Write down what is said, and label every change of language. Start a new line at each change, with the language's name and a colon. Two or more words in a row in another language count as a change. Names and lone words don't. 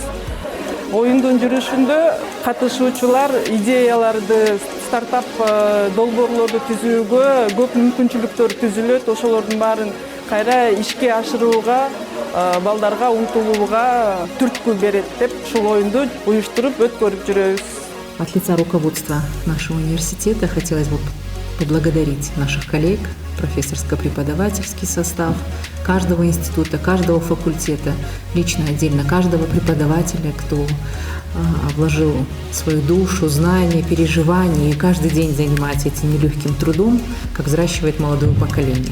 Kyrgyz: Оюндун жүрүшүндө катышуучулар идеяларды, стартап долбоорлорду түзүүгө көп мүмкүнчүлүктөр түзүлөт. Ошолордун баарын кайра ишке ашырууга, балдарга умтулууга түрткү берет деп ушул оюнду уюштуруп өткөрүп жүрөбүз.
Russian: От лица руководства нашего университета хотелось бы поблагодарить наших коллег, профессорско-преподавательский состав каждого института, каждого факультета, лично отдельно каждого преподавателя, кто вложил свою душу, знания, переживания и каждый день занимается этим нелегким трудом, как взращивает молодое поколение.